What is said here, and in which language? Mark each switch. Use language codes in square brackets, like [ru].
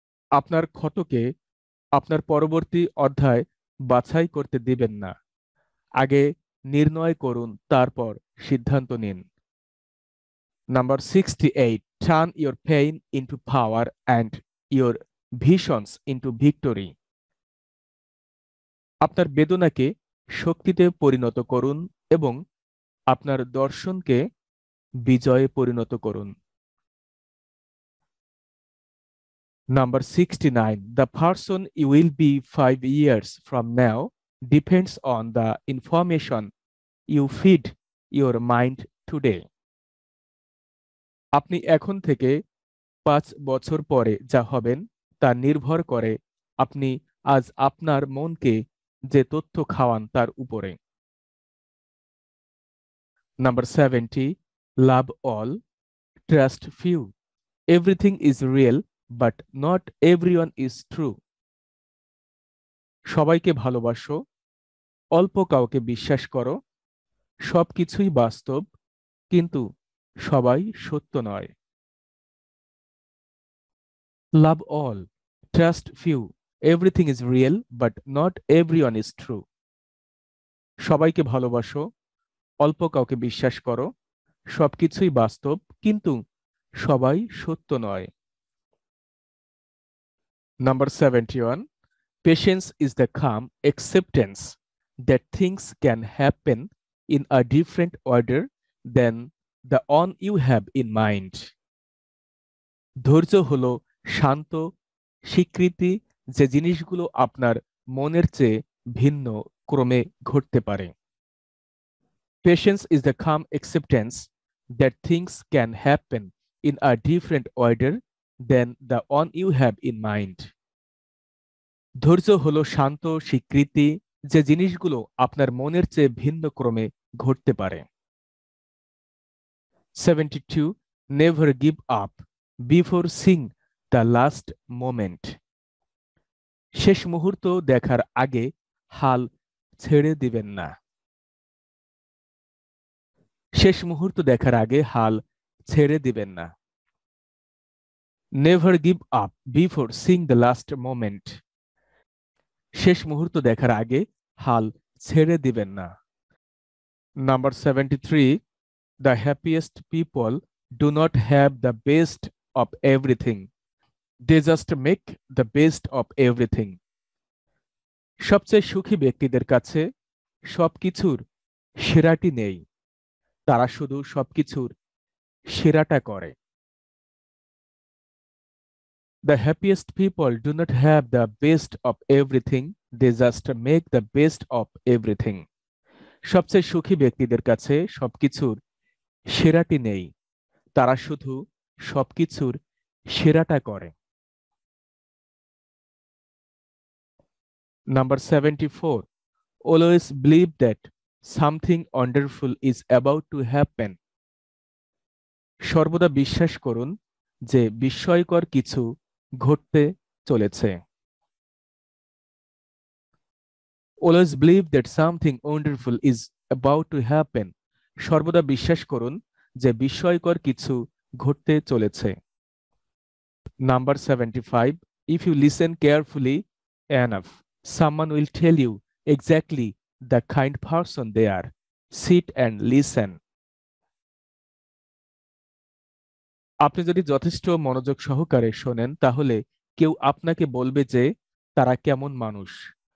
[bn] আপনার ক্ষতকে আপনার পরবর্তী অধ্যায় বাছাই করতে দিবেন না। আগে নির্ণয় করুন, তারপর সিদ্ধান্ত নিন। [en] Number 68, turn your pain into power and your visions into victory. [bn] আপনার বেদনাকে শক্তিতে পরিণত করুন এবং আপনার দর্শনকে বিজয়ে পরিণত করুন। [en] Number 69, the person you will be 5 years from now depends on the information you feed your mind today. [bn] আপনি এখন থেকে 5 বছর পরে যা হবেন তা নির্ভর করে আপনি আজ আপনার মনকে যে তথ্য খাওয়ান তার উপরে। [en] Number 70, love all, trust few. Everything is real, but not everyone is true. [bn] সবাইকে ভালোবাসো, অল্প কাউকে বিশ্বাস করো, সবকিছুই বাস্তব, কিন্তু সবাই সত্য নয়। [en] Love all, trust few. Everything is real, but not everyone is true. [bn] সবাইকে ভালোবাসো, অল্প কাউকে বিশ্বাস করো, সবকিছুই বাস্তব, কিন্তু সবাই সত্য নয়। [en] Number 71, patience is the calm acceptance that things can happen in a different order than the one you have in mind. [bn] ধৈর্য হলো শান্ত স্বীকৃতি যে জিনিসগুলো আপনার মনের চেয়ে ভিন্ন ক্রমে ঘটতে পারে। [en] Patience is the calm acceptance that things can happen in a different order than the one you have in mind. [bn] ধৈর্য হলো শান্ত স্বীকৃতি যে জিনিসগুলো আপনার মনের চেয়ে ভিন্ন ক্রমে ঘটতে পারে। [en] 72, never give up before seeing the last moment. [bn] শেষ মুহূর্ত দেখার আগে হাল ছেড়ে দিবেন না। শেষ মুহূর্ত দেখার আগে হাল ছেড়ে দিবেন না। [en] Never give up before seeing the last moment. [bn] শেষ মুহূর্ত দেখার আগে হাল ছেড়ে দিবেন না। [en] Number 73, the happiest people do not have the best of everything. They just make the best of everything. [bn] সবচেয়ে সুখী ব্যক্তিদের কাছে সবকিছুর সেরাটি নেই, তারা শুধু সবকিছুর সেরাটা করে। [en] The happiest people do not have the best of everything, they just make the best of everything. [bn] সবচেয়ে সুখী ব্যক্তিদের কাছে সবকিছুর সেরাটি নেই, তারা শুধু সবকিছুর সেরাটা করে। [en] Number 74, always believe that something wonderful is about to happen. [bn] সর্বদা বিশ্বাস করুন যে বিস্ময়কর কিছু ঘটতে চলেছে। [en] Always believe that something wonderful is about to happen. [bn] সর্বদা বিশ্বাস করুন যে বিস্ময়কর কিছু ঘটতে চলেছে। [en] Number 75, if you listen carefully enough, someone will tell you exactly the kind person they are. Sit and listen. [bn] আপনি যদি যথেষ্ট মনোযোগ সহকারে শোনেন তাহলে কেউ আপনাকে বলবে যে তারা কেমন মানুষ।